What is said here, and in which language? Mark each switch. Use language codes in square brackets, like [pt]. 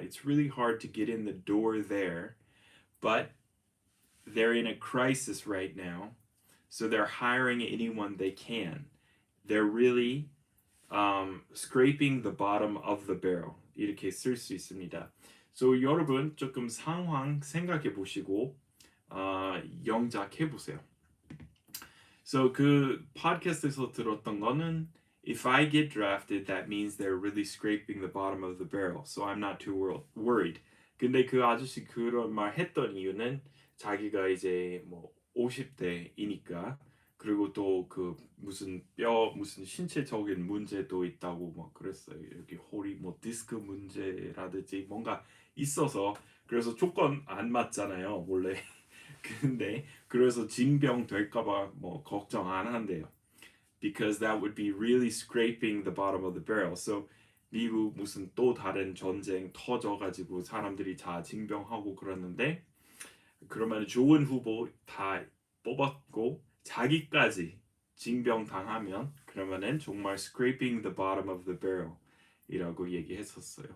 [en] It's really hard to get in the door there, but they're in a crisis right now, so they're hiring anyone they can. They're really scraping the bottom of the barrel. [ko] 이렇게 쓸 수 있습니다. So 여러분 조금 상황 생각해 보시고 영작해 보세요. [en] So [ko] 그 팟캐스트에서 들었던 거는 [en] if I get drafted, that means they're really scraping the bottom of the barrel. So I'm not too worried. [ko] 근데 그 아저씨 그런 말 했던 이유는 자기가 이제 뭐 50대이니까 그리고 또 그 무슨 신체적인 문제도 있다고 막 그랬어요. 여기 허리 뭐 디스크 문제라든지 뭔가 있어서 그래서 조건 안 맞잖아요 원래. 근데 그래서 징병 될까봐 뭐 걱정 안 한대요. [en] Because that would be really scraping the bottom of the barrel. [ko] So 미국 무슨 또 다른 전쟁 터져가지고 사람들이 다 징병하고 그러는데 그러면 좋은 후보 다 뽑았고 자기까지 징병 당하면 그러면은 정말 [en] scraping the bottom of the barrel [ko] 이라고 얘기했었어요.